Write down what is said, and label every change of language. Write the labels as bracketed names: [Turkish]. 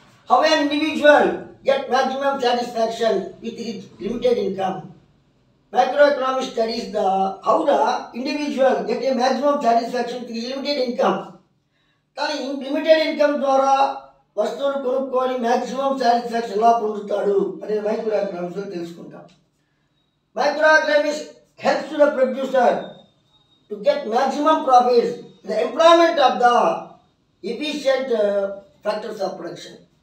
[English] How an individual get maximum satisfaction with his limited income. Microeconomics studies how the individual get a maximum satisfaction with his limited income. [Telugu] కానీ limited income ద్వారా వస్తువులు కొనుక్కొని maximum satisfaction ఎలా పొందుతాడు అనేది micro ఎకనామిక్స్లో తెలుసుకుంటాం. [English] Micro economics helps to the producer to get maximum profits, the employment of the efficient factors of production.